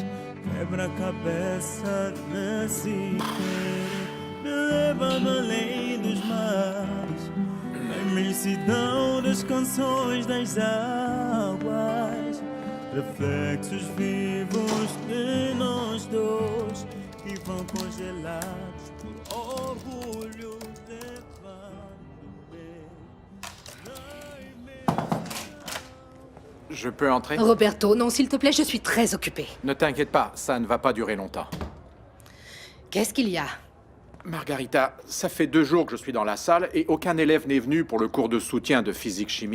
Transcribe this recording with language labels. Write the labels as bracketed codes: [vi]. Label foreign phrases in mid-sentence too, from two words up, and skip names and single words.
[pt] Quebra-cabeça desse querer me leva-me além dos mares, na imensidão das canções das águas, reflexos vivos de nós dois que vão congelados por orgulho [fr] Je peux entrer? Roberto, non, s'il te plaît, je suis très occupée. Ne t'inquiète pas, ça ne va pas durer longtemps. Qu'est-ce qu'il y a? Margarita, ça fait 2 jours que je suis dans la salle et aucun élève n'est venu pour le cours de soutien de physique-chimie.